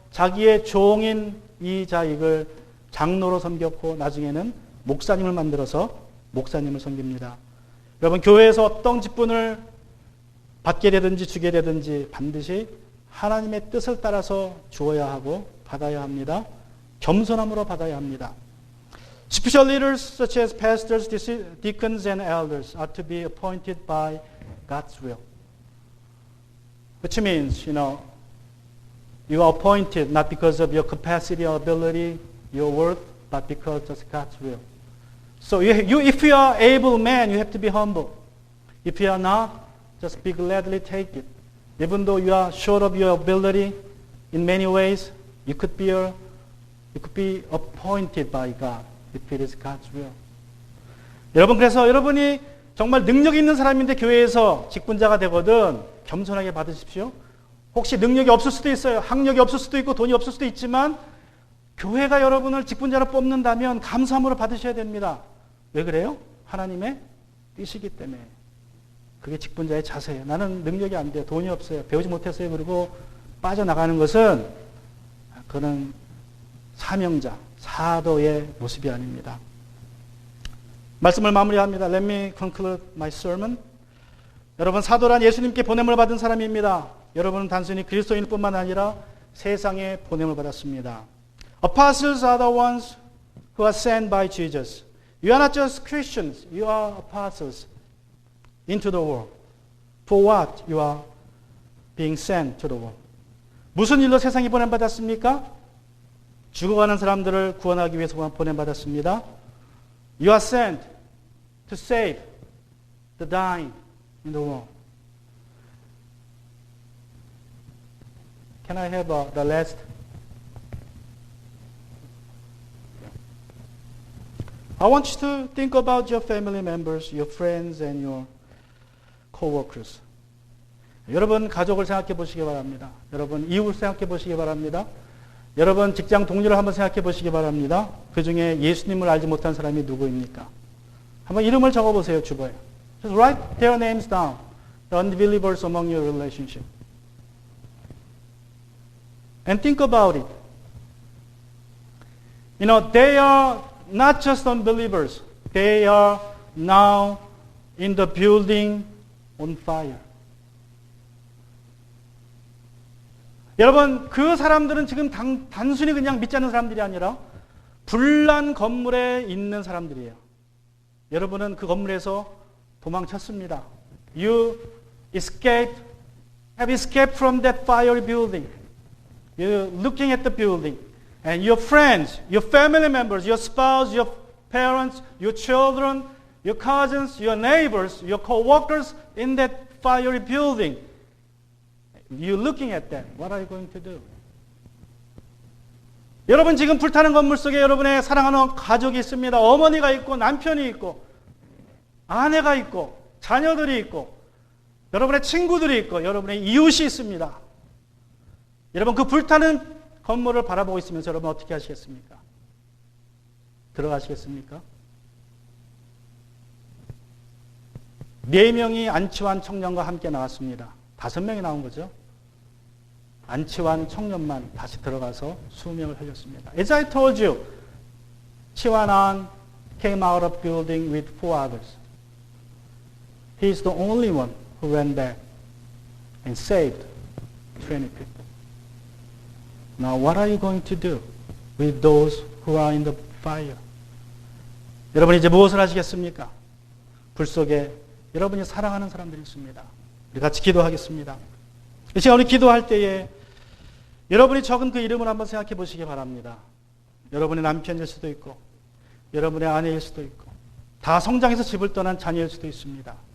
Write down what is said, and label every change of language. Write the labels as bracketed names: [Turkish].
[Korean] 자기의 종인 이 자익을 장로로 섬겼고 나중에는 목사님을 만들어서 목사님을 섬깁니다. 여러분 교회에서 어떤 직분을 받게 되든지 주게 되든지 반드시 하나님의 뜻을 따라서 주어야 하고 받아야 합니다. 겸손함으로 받아야 합니다. [English] Spiritual leaders such as pastors, deacons and elders are to be appointed by God's will. Which means, you are appointed not because of your capacity or ability, your worth, but because of God's will. So if you are able man, you have to be humble. If you are not, just be gladly take it. Even though you are short of your ability in many ways, you could be appointed by God if it is God's will. [Korean] 여러분 그래서 여러분이 정말 능력 있는 사람인데 교회에서 직분자가 되거든 겸손하게 받으십시오. 혹시 능력이 없을 수도 있어요. 학력이 없을 수도 있고 돈이 없을 수도 있지만 교회가 여러분을 직분자로 뽑는다면 감사함으로 받으셔야 됩니다. 왜 그래요? 하나님의 뜻이기 때문에. 그게 직분자의 자세예요. 나는 능력이 안 돼요. 돈이 없어요. 배우지 못했어요. 그리고 빠져나가는 것은 그는 사명자, 사도의 모습이 아닙니다. 말씀을 마무리합니다. [English] Let me conclude my sermon. [Korean] 여러분 사도란 예수님께 보냄을 받은 사람입니다. 여러분은 단순히 그리스도인일 뿐만 아니라 세상에 보냄을 받았습니다. [English] Apostles are the ones who are sent by Jesus. You are not just Christians. You are apostles into the world. For what you are being sent to the world. [Korean] 무슨 일로 세상에 보냄받았습니까? 죽어가는 사람들을 구원하기 위해서 보냄받았습니다. [English] You are sent to save the dying in the world. Can I have the last? I want you to think about your family members, your friends, and your co-workers. [Korean] 여러분 가족을 생각해 보시기 바랍니다. 여러분 이웃을 생각해 보시기 바랍니다. 여러분 직장 동료를 한번 생각해 보시기 바랍니다. 그 중에 예수님을 알지 못한 사람이 누구입니까? 한번 이름을 적어 보세요, 주보에. [English] Just write their names down. The unbelievers among your relationship. And think about it. They are not just unbelievers. They are now in the building on fire. [Korean] 여러분 그 사람들은 지금 단순히 그냥 믿지 않는 사람들이 아니라 불난 건물에 있는 사람들이에요. 여러분은 그 건물에서 도망쳤습니다. [English] You have escaped from that fiery building. You're looking at the building. And your friends, your family members, your spouse, your parents, your children, your cousins, your neighbors, your co-workers in that fiery building. You're looking at them. What are you going to do? [Korean] 여러분 지금 불타는 건물 속에 여러분의 사랑하는 가족이 있습니다. 어머니가 있고 남편이 있고 아내가 있고 자녀들이 있고 여러분의 친구들이 있고 여러분의 이웃이 있습니다. 여러분 그 불타는 건물을 바라보고 있으면서 여러분 어떻게 하시겠습니까? 들어가시겠습니까? 4명이 안치환 청년과 함께 나왔습니다. 5명이 나온 거죠. 안치환 청년만 다시 들어가서 수명을 흘렸습니다. [English] As I told you, 치환안 came out of building with 4 others. He is the only one who went back and saved 20 people. Now what are you going to do with those who are in the fire? [Korean] 여러분 이제 무엇을 하시겠습니까? 불 속에 여러분이 사랑하는 사람들이 있습니다. 우리 같이 기도하겠습니다. 이 시간 우리 기도할 때에 여러분이 적은 그 이름을 한번 생각해 보시기 바랍니다. 여러분의 남편일 수도 있고 여러분의 아내일 수도 있고 다 성장해서 집을 떠난 자녀일 수도 있습니다.